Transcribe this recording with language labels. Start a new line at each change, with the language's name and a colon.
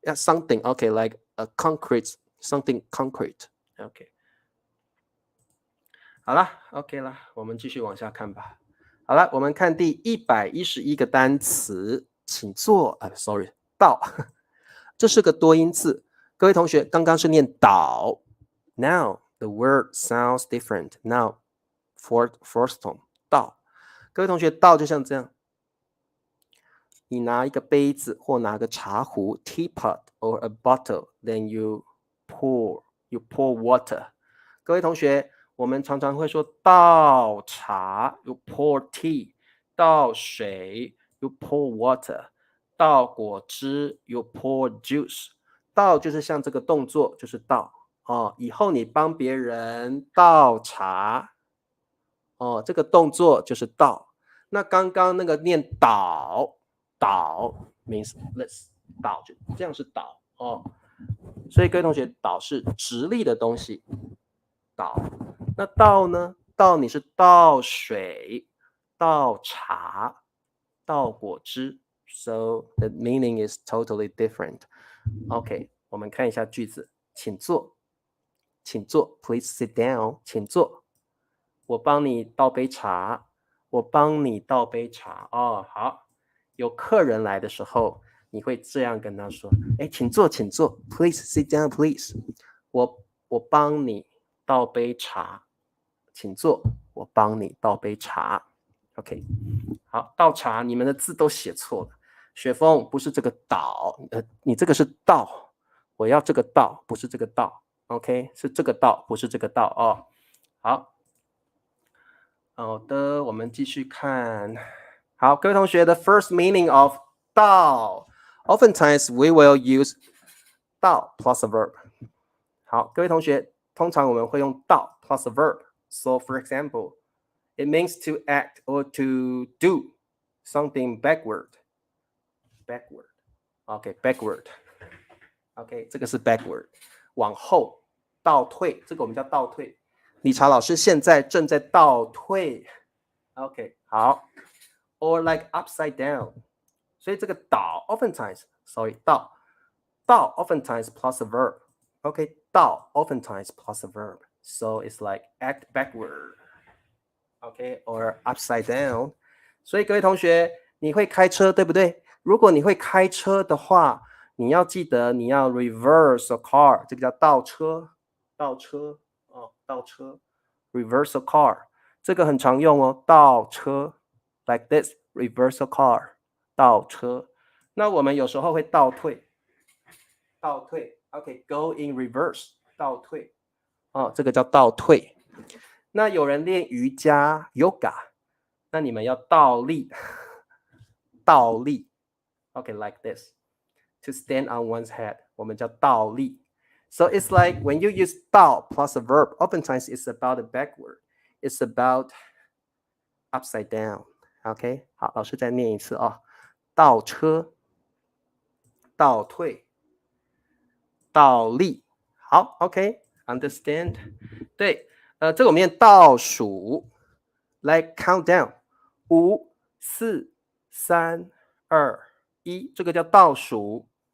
English: something, okay, like a concrete, something concrete. Okay.
Chinese: 好了 ，OK 了，我们继续往下看吧。好了，我们看第111个单词，请坐。 sorry, 到，这是个多音字。各位同学，刚刚是念倒 ，
English: Now the word sounds different. Now, fourth tone,
Chinese: 倒。各位同学，倒就像这样。你拿一个杯子或拿个茶壶
English: teapot or a bottle, then you pour water.
Chinese: 各位同学，我们常常会说倒茶
English: you pour tea, 倒水 you pour water, 倒果汁 you pour juice.
Chinese: 倒就是像这个动作就是倒以后你帮别人倒茶这个动作就是倒。那刚刚那个念倒
English: means this,
Chinese: 倒就这样是倒所以各位同学，倒是直立的东西，倒。那倒呢？倒你是倒水、倒茶、倒果汁 ，
English: so the meaning is totally different.
Chinese: OK, 我们看一下句子，请坐，请坐 ，
English: Please sit down，
Chinese: 请坐。我帮你倒杯茶，我帮你倒杯茶好。有客人来的时候，你会这样跟他说：“请坐，请坐 ，
English: Please sit down, please。
Chinese: 我帮你倒杯茶，请坐，我帮你倒杯茶。 ”OK， 好，倒茶，你们的字都写错了。雪峰不是这个倒，你这个是倒，我要这个倒，不是这个倒。 OK， 是这个倒，不是这个倒好的，我们继续看。好，各位同学，
English: the first meaning of 倒 ，oftentimes we will use 倒 plus a verb.
Chinese: 好，各位同学，通常我们会用倒
English: plus a verb. So, for example, it means to act or to do something backward. Backward. OK, backward.
Chinese: OK, 这个是 backward. 往后，倒退，这个我们叫倒退。理查老师现在正在倒退。
English: OK, 好。Or like upside down.
Chinese: 所以这个
English: 倒 oftentimes, sorry, 倒 oftentimes plus a verb. Okay, 倒 oftentimes plus a verb. So it's like act backward. Okay, or upside down.
Chinese: 所以各位同学，你会开车对不对？如果你会开车的话，你要记得你要
English: reverse a car.
Chinese: 这个叫倒车，倒车倒车
English: reverse a car.
Chinese: 这个很常用倒车。
English: Like this, reverse a car,
Chinese: 倒车。那我们有时候会倒退 OK,
English: go in reverse,
Chinese: 倒退这个叫倒退。那有人练瑜伽 yoga, 那你们要倒立倒立 OK, like this,
English: to stand on one's head，
Chinese: 我们叫倒立。
English: So it's like when you use 倒 plus a verb, oftentimes it's about a backward. It's about upside down.
Chinese: OK， 好，老师再念一次啊、倒车、倒退、倒立。好 ，OK，understand？、对，这个我们念倒数 ，
English: like count down，
Chinese: 5、4、3、2、1，这个叫倒数。